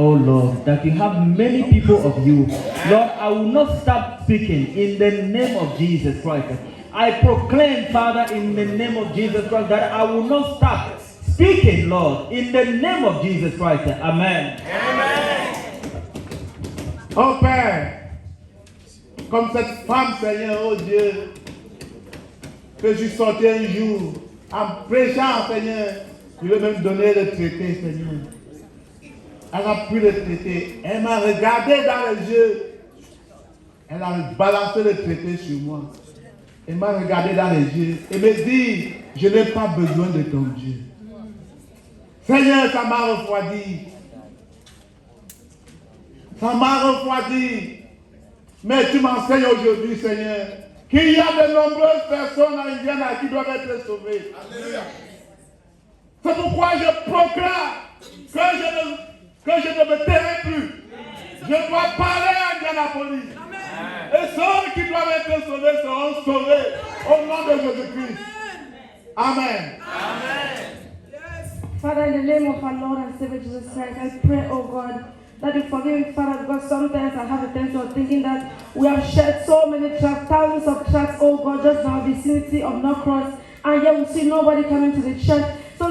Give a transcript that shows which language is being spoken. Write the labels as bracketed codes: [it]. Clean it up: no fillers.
[en] Oh Lord, that you have many people of you. Lord, I will not stop speaking in the name of Jesus Christ. I proclaim, Father, in the name of Jesus Christ, that I will not stop speaking, Lord, in the name of Jesus Christ. Amen. Amen. [fr] Oh Père, comme cette femme, Seigneur, oh Dieu, que je sortais un jour en prêchant, Seigneur, je vais même donner le traité, Seigneur. Elle a pris le traité, elle m'a regardé dans les yeux, elle a balancé le traité sur moi. Elle m'a regardé dans les yeux et me dit, je n'ai pas besoin de ton Dieu. Seigneur, ça m'a refroidi. Ça m'a refroidi. Mais tu m'enseignes aujourd'hui, Seigneur, qu'il y a de nombreuses personnes en Indiana qui doivent être sauvées. Alléluia. C'est pourquoi je proclame que je ne me tairai plus. Je dois parler à Indianapolis. Et ceux qui doivent être sauvés seront sauvés au nom de Jésus-Christ. Amen. Amen. [en] Father, in the name of our Lord and Savior Jesus Christ, I pray, oh God, that you forgive me, Father, because sometimes I have a tendency of thinking that we have shared so many tracks, thousands of tracks, oh God, just in our vicinity of North Cross, and yet we see nobody coming to the church. So